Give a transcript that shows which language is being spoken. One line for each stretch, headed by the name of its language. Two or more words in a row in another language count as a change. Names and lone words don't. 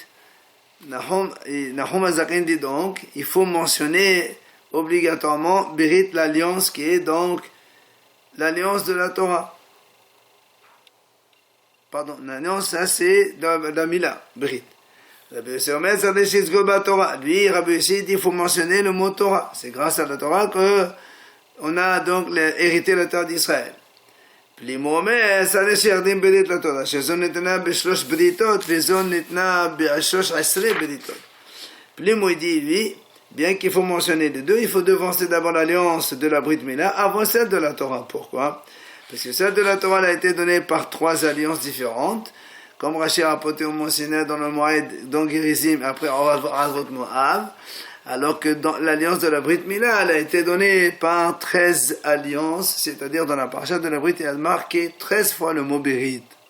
French: Nahum Hazaken dit donc, il faut mentionner obligatoirement Birit, l'alliance qui est donc l'alliance de la Torah. Pardon, l'alliance, ça c'est la Mila, Brit.
Hebrew: רבי יוסי אומר צריך שיזכיר בה תורה.
French: Lui, Rabbi Yossi dit, il faut mentionner le mot Torah. C'est grâce à la Torah que on a donc hérité la terre d'Israël.
Hebrew: פלימו אומר, צריך שירדים ברית לתורה, שזו ניתנה בשלוש בריתות, וזו ניתנה ב13 בריתות.
French: פלימו dit, lui, bien qu'il faut mentionner les deux, il faut devancer d'abord l'alliance de la
Hebrew: ברית מילה
French: avant celle de la Torah. Pourquoi? Parce que celle de la Torah a été donnée par 3 alliances différentes, comme Rashi a rapporté au Mont Sinaï dans le Moed, dans Gerizim, après Arot Moab, alors que dans l'alliance de la
Hebrew: ברית מילה,
French: elle a été donnée par 13 alliances, c'est-à-dire dans la paracha de la Brit, elle a marqué 13 fois le mot Berit.